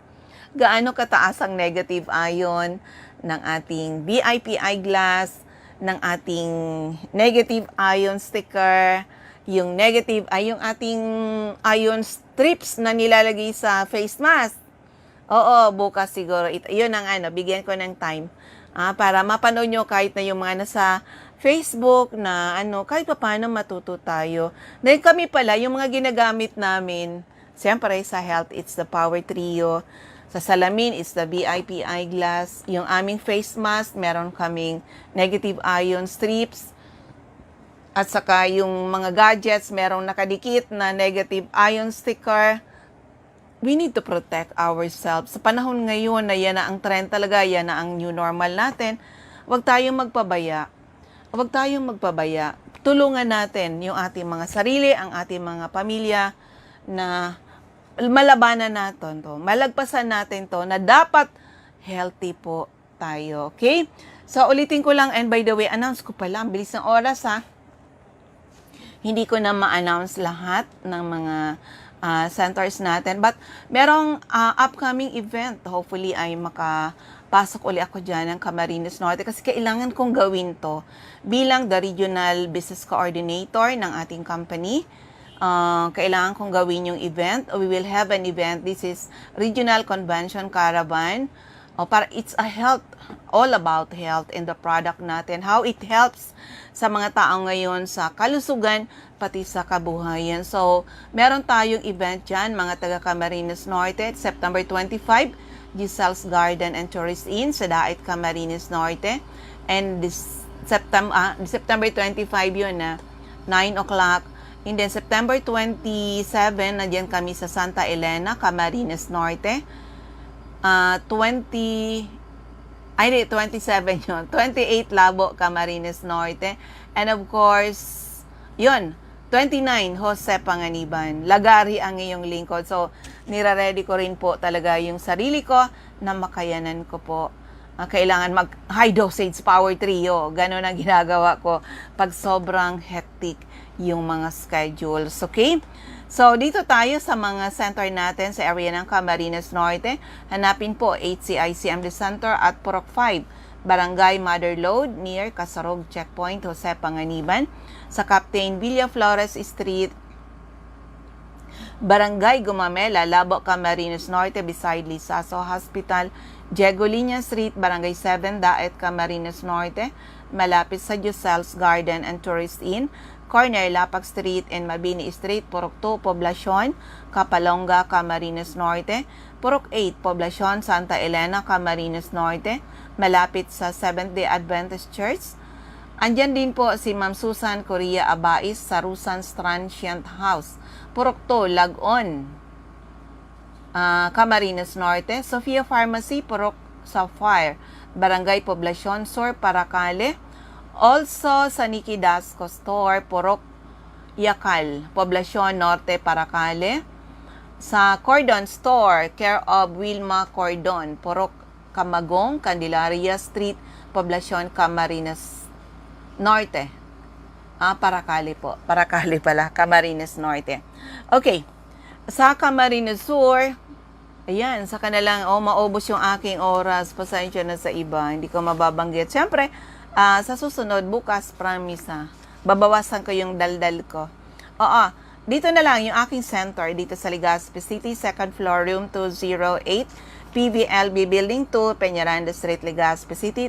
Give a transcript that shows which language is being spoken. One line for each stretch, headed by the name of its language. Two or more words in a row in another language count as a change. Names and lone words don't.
Filipino: Gaano kataas ang negative ion ng ating VIP eyeglass, ng ating negative ion sticker, yung ating ion strips na nilalagay sa face mask. Oo, bukas siguro. Yun ang bigyan ko ng time para mapanood nyo kahit na yung mga nasa Facebook na kahit pa paano matuto tayo. Dahil kami pala, yung mga ginagamit namin, siyempre sa health,
English: it's the Power Trio.
Filipino: Sa salamin,
English: it's the VIP eyeglass.
Filipino: Yung aming face mask, meron kaming negative ion strips. At saka yung mga gadgets, merong nakadikit na negative ion sticker.
English: We need to protect ourselves.
Filipino: Sa panahon ngayon na yan na ang trend talaga, yan na ang
English: new normal
Filipino: natin, huwag tayong magpabaya. Huwag tayong magpabaya. Tulungan natin yung ating mga sarili, ang ating mga pamilya na malabanan natin to, malagpasan natin to, na dapat healthy po tayo. Okay? So, ulitin ko lang,
English: and by the way,
Filipino: announce ko pala, ang bilis ng oras Hindi ko na ma-announce lahat ng mga centers natin, but merong
English: upcoming event.
Filipino: Hopefully ay makapasok uli ako dyan ng Camarines Norte kasi kailangan kong gawin to bilang
English: the Regional Business Coordinator
Filipino: ng ating company. Kailangan kong gawin yung event.
English: We will have an event. This is Regional Convention Caravan. Para it's a health, all about health and the product
Filipino: natin.
English: How it helps
Filipino: sa mga tao ngayon sa kalusugan, pati sa kabuhayan. So, meron tayong event dyan, mga taga Camarines Norte, September 25 Giselle's Garden and Tourist Inn sa Dait, Camarines Norte.
English: And this September 25
Filipino: yun na
English: 9 o'clock. And then September 27,
Filipino: nandiyan kami sa Santa Elena, Camarines Norte. 27 yun. 28 Labo, Camarines Norte.
English: And of course,
Filipino: yun, 29 Jose Panganiban. Lagari ang iyong lingkod. So, nire-ready ko rin po talaga yung sarili ko na makayanan ko po. Kailangan mag-high dosage power trio. Ganon ang ginagawa ko pag sobrang hectic yung mga schedules. Okay? So, dito tayo sa mga center natin sa area ng Camarines Norte. Hanapin po HCICMD Center at Purok 5, Barangay Mother Lode, near Casarog Checkpoint, Jose Panganiban. Sa Captain Villaflores Street, Barangay Gumamela, Labo, Camarines Norte, beside Lisaso Hospital. Diego Liña Street, Barangay 7, Daet, Camarines Norte, malapit sa Giselle's Garden and Tourist Inn. Corner, Lapag Street and Mabini Street, Purok 2, Poblacion, Kapalonga, Camarines Norte. Purok 8, Poblacion, Santa Elena, Camarines Norte, malapit sa Seventh-day Adventist Church. Andyan din po si Ma'am Susan Correa Abais sa Rusan's Transient House, Purok 2, Lagon, Camarines Norte. Sofia Pharmacy, Purok Sapphire, Barangay Poblacion Sur, Paracale. Also sa Nikki Dasco Store, Purok Yakal, Poblacion Norte, Paracale. Sa Cordon Store, care of Wilma Cordon, Purok Camagong, Candelaria Street, Poblacion Camarines Norte. Paracale po. Paracale pala, Camarines Norte. Okay. Sa Camarines Sur, ayan, sa kanilang, maubos yung aking oras. Pasensya na sa iba. Hindi ko mababanggit. Siyempre, sa susunod, bukas, promise babawasan ko yung daldal ko. Dito na lang yung aking center dito sa Legazpi City, 2nd floor, room 208, PVLB Building 2, Peñaranda Street, Legazpi City.